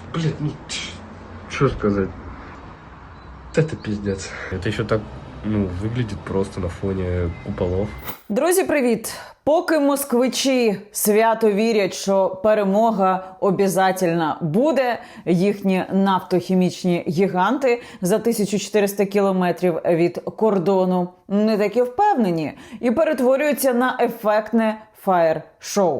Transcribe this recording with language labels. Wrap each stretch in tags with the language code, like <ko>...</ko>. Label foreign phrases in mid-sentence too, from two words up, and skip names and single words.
<ru>Блин, ну, что сказать? Это пиздец. Это еще так, выглядит просто на фоне куполов.</ru> <uk>Друзі, привіт! Поки москвичі свято вірять, що перемога обов'язково буде, їхні нафтохімічні гіганти за 1400 кілометрів від кордону не такі впевнені і перетворюються на ефектне фаєр-шоу.</uk>